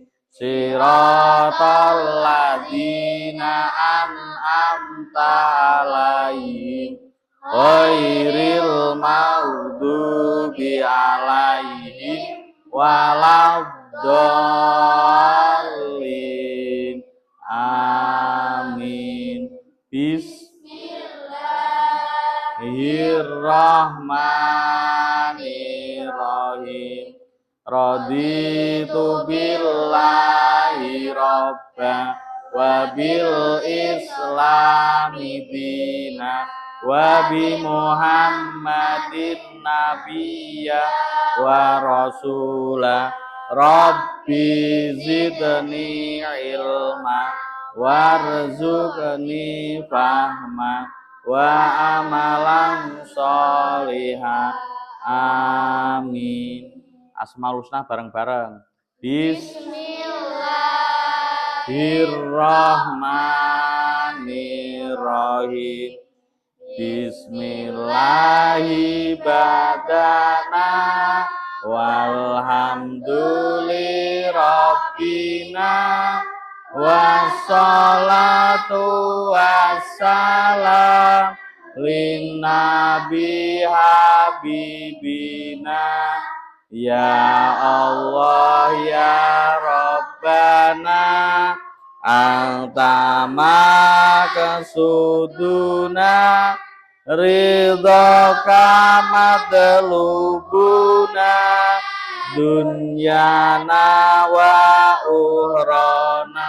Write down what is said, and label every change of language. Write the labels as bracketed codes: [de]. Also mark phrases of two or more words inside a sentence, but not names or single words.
[ar] صراط الذين أنعمت عليهم غير المغضوب عليهم ولا الضالين. Amin. Bismillahirrahmanirrahim. رضيت بالله ربا وبالإسلام دينا وبمحمد نبيا ورسولا. رب زدني علما وارزقني فهما وعملا صالحة. Amin. [id] Asmaul Husna bareng-bareng. Bismillahirrahmanirrahim. [ar] بسم الله بدأنا والحمد لله ربنا والصلاة والسلام للنبي حبيبنا. يا الله يا ربنا أنت مقصودنا رضاك مطلوبنا دنيانا وأخرانا.